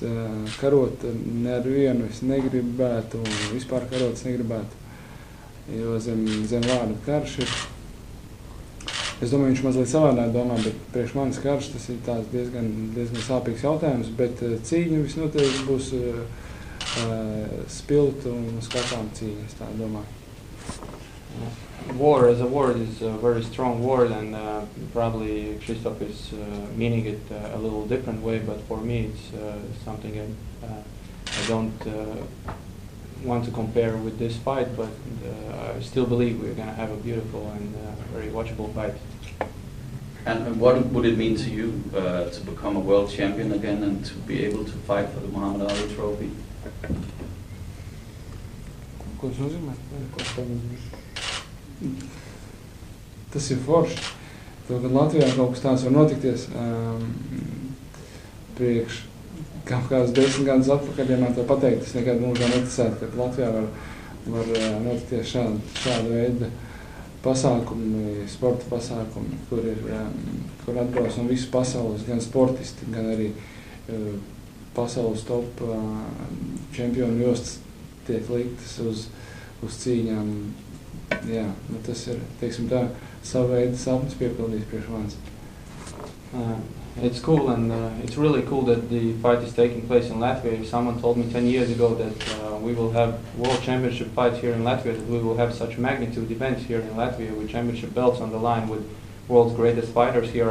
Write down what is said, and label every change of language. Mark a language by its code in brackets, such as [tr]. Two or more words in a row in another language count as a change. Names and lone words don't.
[lv] Karot nevienu es negribētu, vispār karot es negribētu, jo zem vārda karš ir. Es domāju, viņš mazliet savādāk domā, bet priekš manis karš tas ir tāds diezgan sāpīgs jautājums, bet cīņa visnotaļ būs spilta un skatām cīņa, es tā domāju. [en] War as a word is a very strong word, and probably Christoph is meaning it a little different way, but for me it's something I don't want to compare with this fight, but I still believe we're going to have a beautiful and very watchable fight. And what would it mean to you to become a world champion again and to be able to fight for the Muhammad Ali trophy? [lv] Ko tas nozīmē? Tas ir forši. To, kad Latvijā kaut kas tāds var notikties, priekš kāds 10 gadus atpakaļ, ja man to pateikt, es nekad mūžā neticētu, ka Latvijā var notikties šāda veida pasākumi, sporta pasākumi, kur atbrauc no visas pasaules, gan sportisti, gan arī pasaules top čempionu jostas tiek liktas uz cīņām. Jā, tas ir, teiksim tā, savu veidu sapnis piepildījis priekš manis. [en] It's cool, and it's really cool that the fight is taking place in Latvia. Someone told me 10 years ago that we will have world championship fights here in Latvia, that we will have such magnitude events here in Latvia with championship belts on the line with world's greatest fighters here.